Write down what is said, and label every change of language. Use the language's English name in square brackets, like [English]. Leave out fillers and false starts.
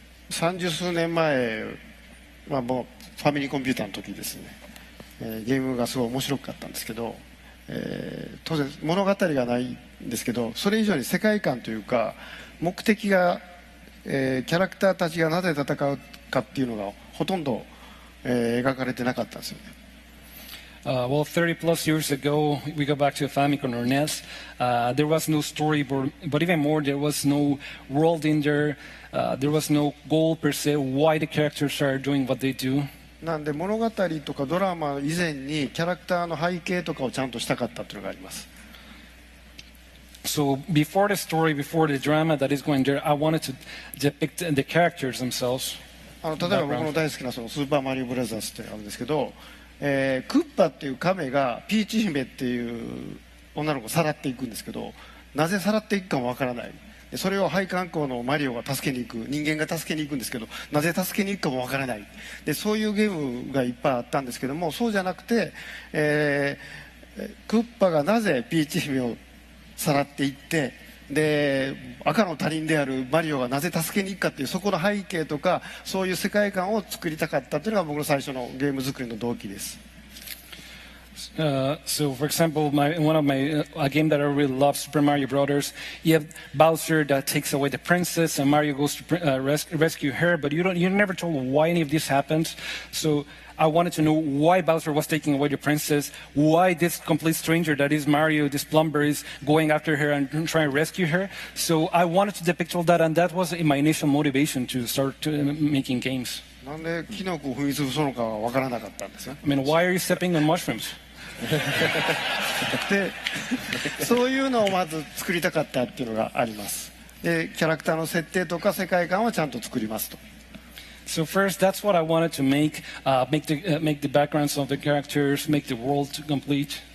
[Japanese] ？30数年前、もうファミリーコンピューターの時ですね、ゲームがすごい面白かったんですけど、当然物語がないんですけど、それ以上に世界観というか目的が、キャラクターたちがなぜ戦うかっていうのがほとんど、描かれてなかったんですよね。 [English] Well, 30 plus years ago, we go back to a Famicom or NES. There was no storyboard, but even more, there was no world in there. There was no goal per se, why the characters are doing what they do. [Japanese] なんで物語とかドラマ以前にキャラクターの背景とかをちゃんとしたかったというのがあります。 [English] So before the story, before the drama that is going there, I wanted to depict the characters themselves. [Japanese] 例えば僕の大好きなスーパーマリオブラザーズってあるんですけど、クッパっていう亀がピーチ姫っていう女の子をさらっていくんですけど、なぜさらっていくかもわからない。それを配管工のマリオが助けに行く、人間が助けに行くんですけど、なぜ助けに行くかもわからない。でそういうゲームがいっぱいあったんですけども、そうじゃなくて、クッパがなぜピーチ姫をさらっていって、で赤の他人であるマリオがなぜ助けに行くかっていう、そこの背景とかそういう世界観を作りたかったというのが僕の最初のゲーム作りの動機です。 [English] So, for example, one of my a game that I really love, Super Mario Brothers. You have Bowser that takes away the princess, and Mario goes to rescue her. But you're never told why any of this happened. So, I wanted to know why Bowser was taking away the princess, why this complete stranger that is Mario, this plumber, is going after her and trying to rescue her. So, I wanted to depict all that, and that was my initial motivation to start making games. [Japanese] なんでキノコを踏み潰すのかは分からなかったんですよ。 [English] I mean, why are you stepping on mushrooms? [Japanese] でそういうのをまず作りたかったっていうのがあります。でキャラクターの設定とか世界観はちゃんと作りますと。 [English] So first, that's what I wanted to make the backgrounds of the characters, make the world complete.